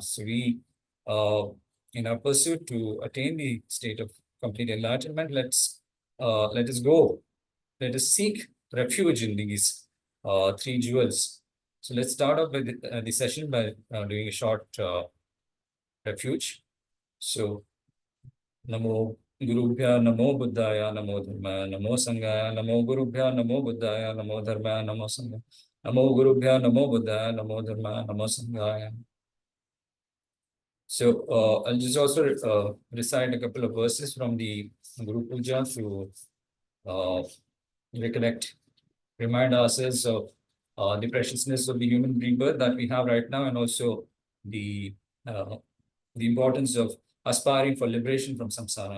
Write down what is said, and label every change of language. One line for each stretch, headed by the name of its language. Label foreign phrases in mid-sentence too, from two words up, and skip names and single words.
English: So we, in our pursuit to attain the state of complete enlightenment, let us go. Let us seek refuge in these three jewels. So let's start off with the session by doing a short refuge. So,
Sanskrit: Namo Gurubhya, Namo Buddhaya, Namo Dharmaya, Namo Sanghaya, Namo Gurubhya, Namo Buddhaya, Namo Dharmaya, Namo Sanghaya, Namo Gurubhya, Namo Buddhaya, Namo Dharmaya, Namo Sanghaya.
English: So I'll just also recite a couple of verses from the Guru Puja to recollect, remind ourselves of the preciousness of the human rebirth that we have right now, and also the uh, the importance of aspiring for liberation from samsara.